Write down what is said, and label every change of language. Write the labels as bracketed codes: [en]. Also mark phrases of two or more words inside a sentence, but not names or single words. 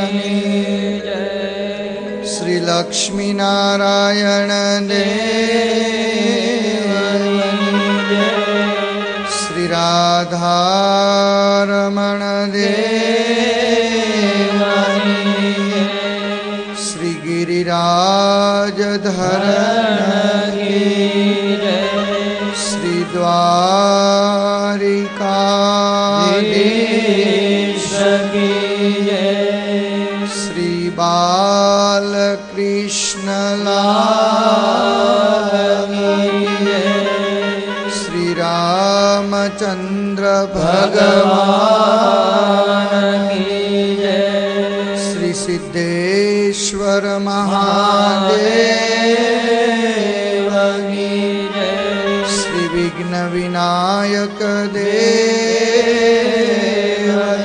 [hi] श्री लक्ष्मी नारायण देव श्री राधारमण देव श्री गिरिराजधरण श्री द्वारिकाधीश श्री बालकृष्ण लाल श्री राम भगवान की जय. શ્રી સિદ્ધેશ્વર મહાદેવ की जय. શ્રી વિઘ્ન વિનાયક દેવ